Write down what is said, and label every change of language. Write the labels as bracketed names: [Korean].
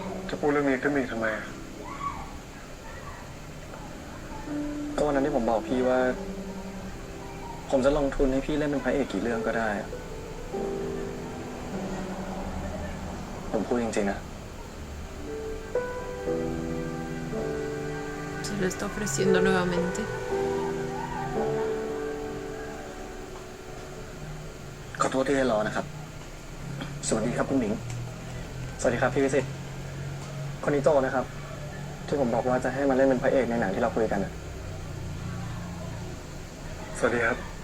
[Thai] จะพูดเรื่องนี้ขึ้นมาอีกทำไมอะ ก็วันนั้นที่ผมบอกพี่ว่า ผมจะลงทุนให้พี่เล่นเป็นพระเอกกี่เรื่องก็ได้อะผมพูดจริงๆนะ [Spanish] Se lo está ofreciendo nuevamente. [Thai] ขอโทษที่ได้รอนะครับ สวัสดีครับคุณหมิง สวัสดีครับพี่วิสิตคนนี้โตนะครับ ที่ผมบอกว่าจะให้มาเล่นเป็นพระเอกในหนังที่เราคุยกันนะ สวัสดีครับ